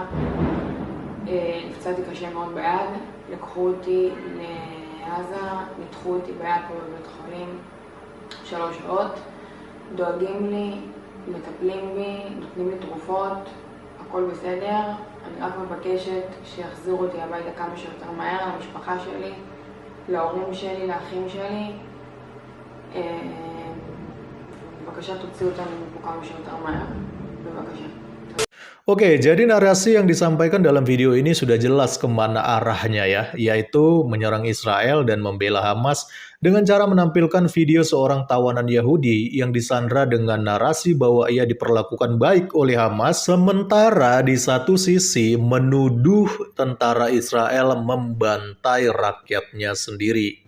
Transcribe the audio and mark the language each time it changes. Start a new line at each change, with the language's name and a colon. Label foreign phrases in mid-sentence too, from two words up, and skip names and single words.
Hebrew: נפצעתי קשה מאוד ביד, לקחו אותי לעזה, ניתחו אותי ביד פה בבית חולים 3 שעות, דואגים לי, מטפלים בי, נותנים לי תרופות, הכל בסדר. אני רק מבקשת שיחזירו אותי הביתה כמה שיותר מהר, למשפחה שלי, להורים שלי, לאחים שלי. בבקשה תוציאו אותנו מפה כמה שיותר מהר, בבקשה.
Indonesian: Oke, jadi narasi yang disampaikan dalam video ini sudah jelas kemana arahnya ya, yaitu menyerang Israel dan membela Hamas dengan cara menampilkan video seorang tawanan Yahudi yang disandra dengan narasi bahwa ia diperlakukan baik oleh Hamas, sementara di satu sisi menuduh tentara Israel membantai rakyatnya sendiri.